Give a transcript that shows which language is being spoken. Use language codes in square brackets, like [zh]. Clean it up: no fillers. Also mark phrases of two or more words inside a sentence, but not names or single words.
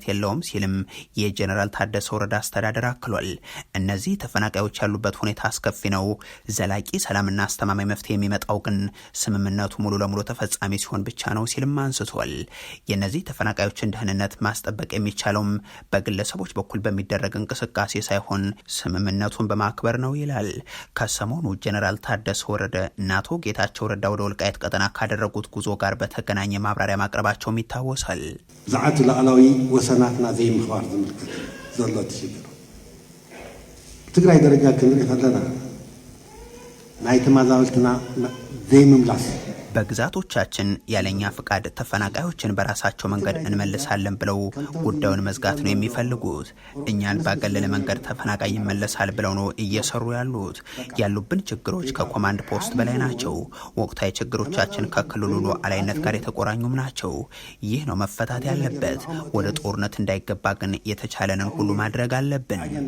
[am] የለውም ሲልም የጄኔራል ታደሰ ወረዳ አስተዳደር አክሏል። እነዚህ ተፈናቃዮች ያሉበት ሁኔታ አስከፊ ነው። ዘላቂ ሰላምና አስተማማኝ መፍትሄ የሚመጣው ግን ስምምነቱ ሙሉ ለሙሉ ተፈጻሚ ሲሆን ብቻ ነው ሲልም አንስቷል። የእነዚህ ተፈናቃዮችን ደህንነት ማስጠበቅ የሚቻለውም በግለሰቦች በኩል በሚደረግ እንቅስቃሴ ሳይሆን ስምምነቱን በማክበር ነው ይላል። ከሰሞኑ ጄኔራል ታደሰ ወረደ እና አቶ ጌታቸው ረዳ ወደ ወልቃይት ቀጠና ካደረጉት ጉዞ ጋር በተገናኘ ማብራሪያ ማቅረባቸውም ይታወሳል። [ti] ዛዓት ላዕላዊ ወሰናትና ዘይምኽባር ዝምልክት ዘሎ ትሽግር ትግራይ ደረጃ ክንርኢ ከለና ናይ ተመዛበልትና ዘይምምላስ [am] በግዛቶቻችን ያለኛ ፍቃድ ተፈናቃዮችን በራሳቸው መንገድ እንመልሳለን ብለው ጉዳዩን መዝጋት ነው የሚፈልጉት። እኛን ባገለለ መንገድ ተፈናቃይ ይመለሳል ብለው ነው እየሰሩ ያሉት። ያሉብን ችግሮች ከኮማንድ ፖስት በላይ ናቸው። ወቅታዊ ችግሮቻችን ከክልሉ ሉዓላዊነት ጋር የተቆራኙም ናቸው። ይህ ነው መፈታት ያለበት። ወደ ጦርነት እንዳይገባ ግን የተቻለንን ሁሉ ማድረግ አለብን።